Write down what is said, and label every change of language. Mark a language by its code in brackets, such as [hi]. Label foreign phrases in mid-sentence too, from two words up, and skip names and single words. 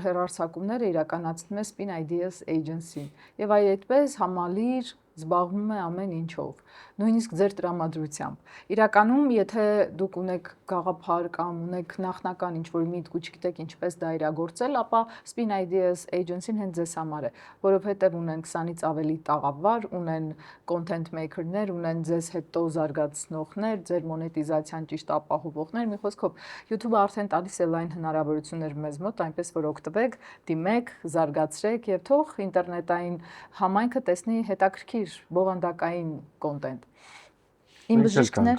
[hy] հեռարձակումները իրականացնում է Spin Ideas Agency-ն եւ այդպես համալիր զբաղվում է ամեն ինչով, նույնիսկ ձեր տրամադրությամբ։ Իրականում, եթե դուք ունեք գաղափար կամ ունեք նախնական ինչ-որ միտք ու չգիտեք ինչպես դա իրագործել, ապա Spin Ideas Agency-ն հենց ձեզ համար է, որովհետև ունեն 20-ից ավելի տաղավար, ունեն [en] content maker- [hy] ներ, ունեն ձեզ հետո զարգացնողներ, ձեր մոնետիզացիան ճիշտ ապահովողներ, մի խոսքով, YouTube-ը արդեն տալիս է լայն հնարավորություններ մեզ մոտ, այնպես որ օգտվեք, դիմեք, զարգացրեք եւ թող ինտերնետային համայնքը տեսնի հետաքրքիր բովանդակային կոնտենտ։ Իմ բժիշկներ,